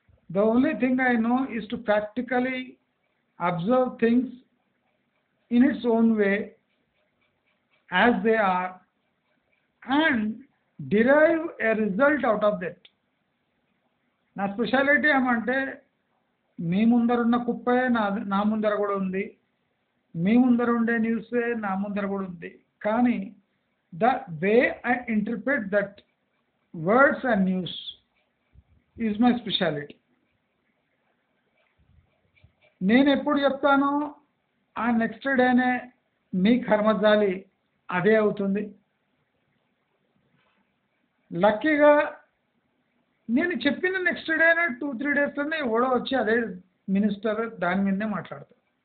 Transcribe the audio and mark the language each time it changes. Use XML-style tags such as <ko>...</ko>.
<en>The only thing I know is to practically observe things in its own way as they are and derive a result out of that.</en> <te>నా speciality ఏమంటే మీ ముందర ఉన్న కుప్పే నా ముందర కూడా ఉంది, మీ ముందర ఉండే న్యూసే నా ముందర కూడా ఉంది. కానీ</te> <en>the way I interpret that words and news is my speciality.</en> <te>నేను ఎప్పుడు చెప్తానో ఆ నెక్స్ట్ డేనే మీ కర్మజాలి అదే అవుతుంది. లక్కీగా నేను చెప్పిన నెక్స్ట్ డేనే 2-3 డేస్లోనే ఎవడో వచ్చి అదే మినిస్టర్ దాని మీదనే మాట్లాడతాడు.</te>